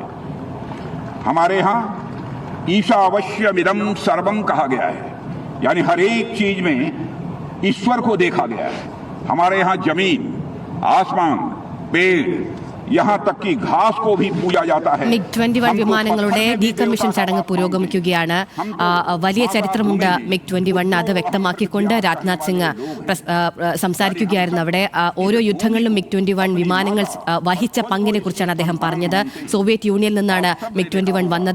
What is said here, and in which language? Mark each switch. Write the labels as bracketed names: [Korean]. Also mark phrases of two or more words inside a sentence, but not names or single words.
[Hindi] हमारे यहाँ [Sanskrit] ईशावास्यमिदं सर्वं [Hindi] कहा गया है, यानी हर एक चीज में ईश्वर को देखा गया है। हमारे यहाँ जमीन, आसमान, पेड़, यहाँ तक कि घास को भी पूजा जाता है। [Malayalam] MiG-21 വിമാനങ്ങളുടെ ഡീകമ്മീഷൻ ചടങ്ങ് പുരോഗമിക്കുകയാണ്. വലിയ ചരിത്രമുണ്ട് MiG-21, അത് വ്യക്തമാക്കിക്കൊണ്ട് രാജ്നാഥ് സിംഗ് സംസാരിക്കുകയായിരുന്നു അവിടെ. ഓരോ യുദ്ധങ്ങളിലും MiG-21 വിമാനങ്ങൾ വഹിച്ച പങ്കിനെ കുറിച്ചാണ് അദ്ദേഹം പറഞ്ഞത്. സോവിയറ്റ് യൂണിയനിൽ നിന്നാണ് MiG-21 വന്നത്.